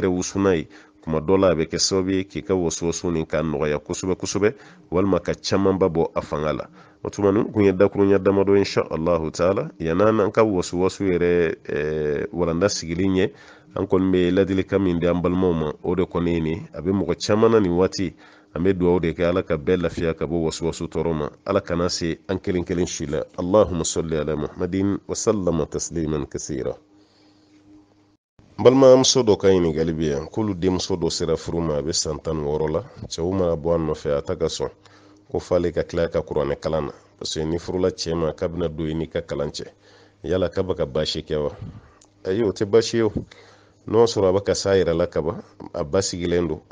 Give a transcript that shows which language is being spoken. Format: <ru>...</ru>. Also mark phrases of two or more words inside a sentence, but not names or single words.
<bm>wusuna ye kuma dɔ la a bɛ kɛ sababu ye k'i ka waswasu nin k'a nɔgɔya kosɛbɛ kosɛbɛ walima ka camanba bɔ a fanga la o tuma nin kun ye dakurunya damadɔ</bm> <ar>إن شاء الله تعالى</ar> <bm>yan'an an ka waswasu yɛrɛ walanda sigilen ɲɛ an kɔni bɛ ladilikan min di an balimaw ma o de kɔni ye nin a bɛ mɔgɔ caman na nin waati an bɛ dugawu de kɛ ala ka bɛɛ lafiya ka bɔ waswasu tɔɔrɔ ma ala kana se an kelen kelen si la</bm> <ar>اللهم صل على محمد وسلم تسليما كثيرا</ar> <bm>balimamuso dɔ ka ɲininkali bɛ yan k'olu denmuso dɔ sera furu ma a bɛ san 16 la cɛw mana bɔ a nɔfɛ a ta ka sɔn ko f'ale ka tila ka kuranɛ kalan na</bm> <fr>parce que</fr> <bm>ni furula cɛ ma k'a bɛna don i n'i ka kalan cɛ yala k'a bɛ ka baasi kɛ wa ayi o tɛ baasi ye o n'o sɔrɔ a bɛ ka s'a yɛrɛ la kaban a ba sigilen don</bm>